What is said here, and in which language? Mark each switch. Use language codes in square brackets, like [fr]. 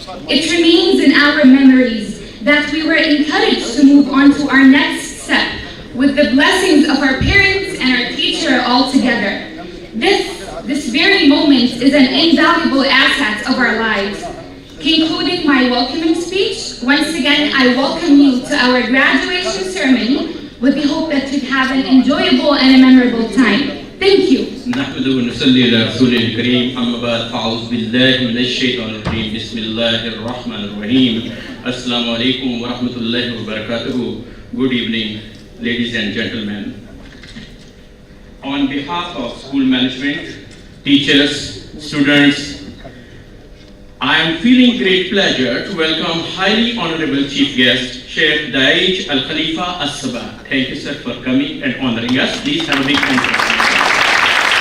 [en] It remains in our memories that we were encouraged to move on to our next step with the blessings of our parents and our teacher all together. This very moment is an invaluable asset of our lives. Concluding my welcoming speech, once again, I welcome you to our graduation ceremony with the hope that you have an enjoyable and a memorable time. Thank you. [ar] نحمده ونصلي على رسوله الكريم أما بعد فأعوذ بالله من الشيطان الرجيم بسم الله الرحمن الرحيم السلام عليكم ورحمة الله وبركاته. [en] Good evening, ladies and gentlemen. On behalf of school management, teachers, students, I am feeling great pleasure to welcome highly honorable chief guest, Sheikh Daij Al Khalifa As-Sabah. Thank you, sir, for coming and honoring us. Please have a big hand.